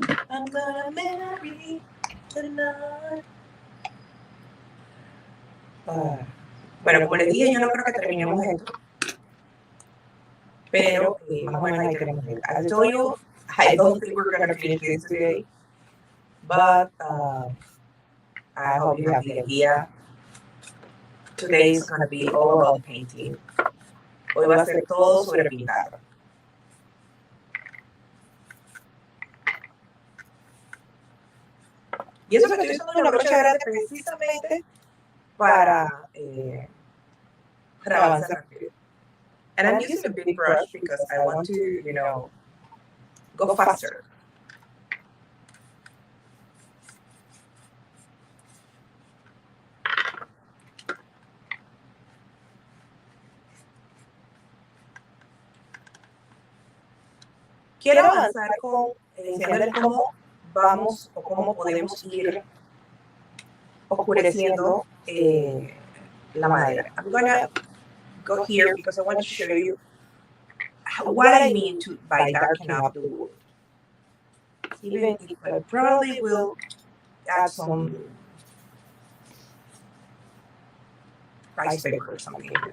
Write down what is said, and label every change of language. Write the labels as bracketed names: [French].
[English] I'm gonna marry tonight. [Spanish] Bueno, como les dije, yo no creo que terminemos esto. Pero más o menos ahí tenemos el. [English] I told you, I don't think we're going to finish this today. But I hope you have the idea. Today is going to be all about painting. [Spanish] Hoy va a ser todo sobre pintar. Y eso que estoy usando una brocha grande precisamente para avanzar rápido. [English] And I'm using a big brush because I want to, you know, go faster. [Spanish] Quiero avanzar con enseñándoles cómo vamos o cómo podemos ir oscureciendo la madera. [English] I'm gonna go here because I want to show you what I mean by darken up the wood. Even if I probably will add some rice paper or something.